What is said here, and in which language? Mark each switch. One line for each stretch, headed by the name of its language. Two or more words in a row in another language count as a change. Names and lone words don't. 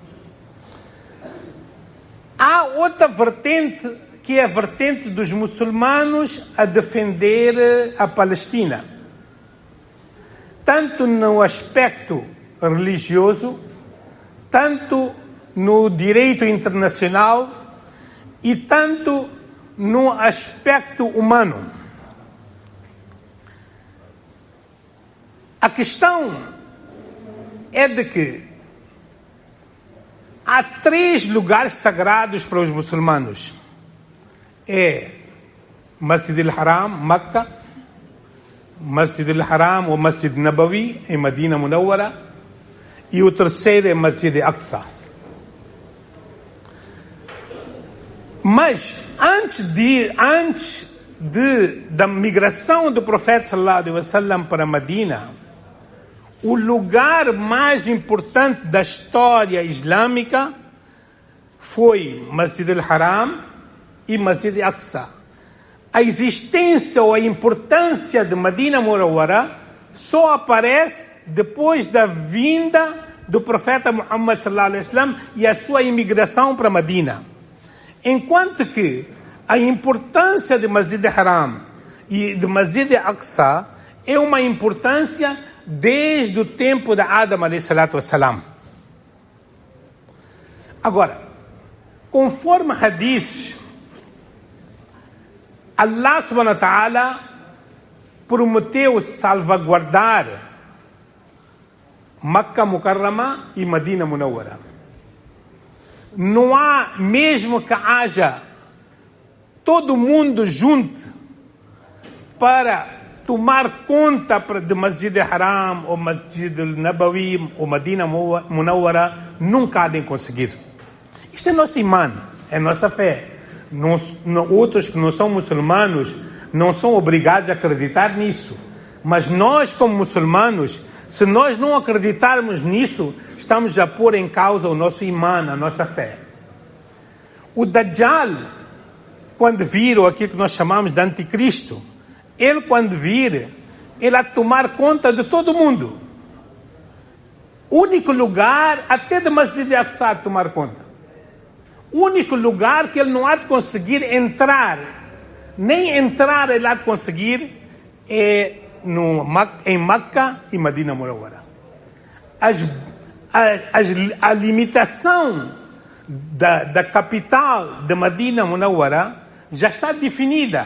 Portuguese: Há outra vertente, que é a vertente dos muçulmanos a defender a Palestina, tanto no aspecto religioso, tanto no direito internacional e tanto no aspecto humano. A questão é de que há 3 lugares sagrados para os muçulmanos. É Masjid al-Haram, Meca, Masjid al-Haram ou Masjid Nabawi, em Medina Munawwara, e o terceiro é Masjid al-Aqsa. Mas antes da migração do profeta
Arabic: صلى الله عليه وسلم
Portuguese: para Medina, o lugar mais importante da história islâmica foi Masjid al-Haram e Masjid al-Aqsa. A existência ou a importância de Medina Munawwara só aparece depois da vinda do profeta Muhammad
Arabic: صلى الله عليه وسلم
Portuguese: e a sua imigração para Medina. Enquanto que a importância de Masjid al-Haram e de Masjid al-Aqsa é uma importância desde o tempo de Adam
Arabic: عليه الصلاة والسلام.
Portuguese: Agora, conforme hadiths, Allah
Arabic: سبحانه وتعالى
Portuguese: prometeu salvaguardar Meca Mukarrama e Medina Munawwara. Não há, mesmo que haja todo mundo junto para tomar conta de Masjid al-Haram, ou Masjid al-Nabawi, ou Medina Munawwara, nunca há de conseguir. Isto é nosso imã, é nossa fé. Outros que não são muçulmanos não são obrigados a acreditar nisso. Mas nós, como muçulmanos, se nós não acreditarmos nisso, estamos a pôr em causa o nosso imã, a nossa fé. O Dajjal, quando vir, ou aquilo que nós chamamos de anticristo, ele quando vir, ele a tomar conta de todo mundo. Único lugar, até de Masjid al-Aqsa a tomar conta. O único lugar que ele não há de conseguir entrar, nem entrar ele há de conseguir, é em Meca e Medina Munawwara. A limitação da capital de Medina Munawwara já está definida.